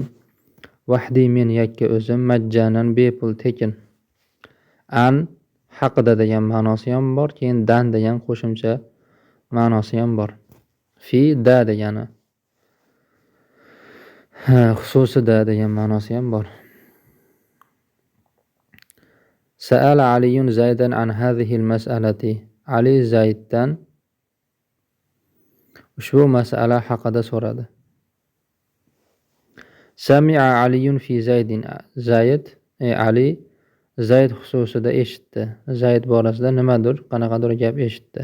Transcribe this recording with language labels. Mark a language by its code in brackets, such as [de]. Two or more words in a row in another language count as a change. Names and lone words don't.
[uz] Wahdi men yakka o'zim. Majjanan bepul tekin. An haqida degan ma'nosi ham bor, keyin dan degan qo'shimcha ma'nosi ham bor. Fi da degani xususida degan ma'nosi ham bor. [ar] سأل علي زيدا عن هذه المسألة. [uz] Ali Zayddan ushbu mas'ala haqida so'radi. [ar] سمع علي في زيد. [uz] Ali Zayd xususida eshitdi. Zayd borasida nimadir, qanaqadir gap eshitdi.